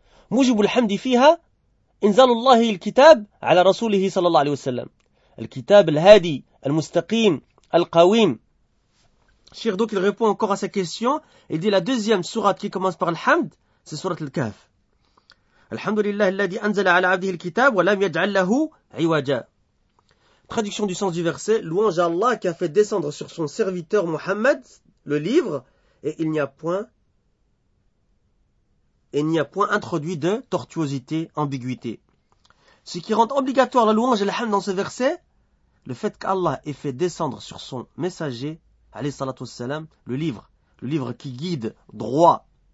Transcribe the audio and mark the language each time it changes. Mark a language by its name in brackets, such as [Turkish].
[Arabic] Mujibu al-hamdi fiha, انزل الله الكتاب على رسوله صلى الله عليه وسلم الكتاب الهادي المستقيم القويم. [French] Cheikh donc il répond encore à sa question et dit la deuxième sourate qui commence par الحمد c'est sourate الكهف. [Arabic] الحمد لله الذي انزل على عبده الكتاب ولم يجعل له عوجا. [French] Traduction du sens du verset, louange à Allah qui a fait descendre sur son serviteur Muhammad le livre et il n'y a point introduit de tortuosité, ambiguïté. Ce qui rend obligatoire la louange et l'hamd dans ce verset, le fait qu'Allah ait fait descendre sur son messager, alayhi salatu wassalam, le livre qui guide droit.